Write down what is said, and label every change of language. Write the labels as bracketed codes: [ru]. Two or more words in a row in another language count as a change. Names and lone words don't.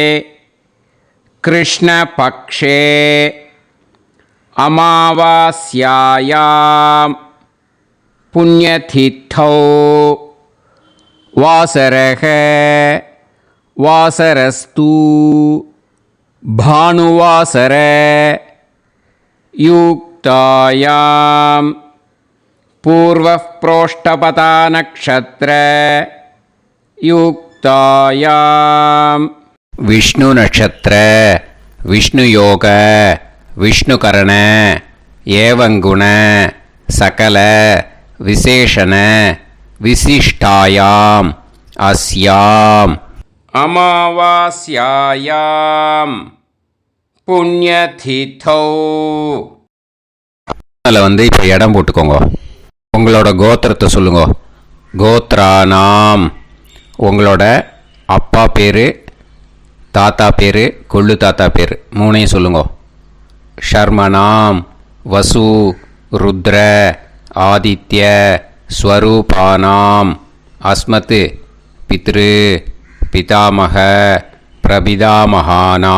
[sa] कृष्णपक्षे अमावास्यायां पुण्यतिथौ वासरक वासरस्तु भानुवासर युक्तायां पूर्वः प्रोष्टपता नक्षत्र युक्तायाम. विष्णु नक्षत्र विष्णु योग विष्णु करण एवं गुण सकल विशेषण विशिष्टायाम अस्याम अमावास्यायाम पुण्यतिथौ. [ta] அதில் வந்து இப்போ இடம் போட்டுக்கோங்க. உங்களோட கோத்திரத்தை சொல்லுங்க. கோத்ரானாம். உங்களோட அப்பா பேர், தாத்தா பேர், கொள்ளு தாத்தா பேர் 3ஐயும் சொல்லுங்க. [sa] शर्मणाम् वसु रुद्र आदित्य स्वरूपाणाम् अस्मत् पितृ पितामह प्रपितामहाना.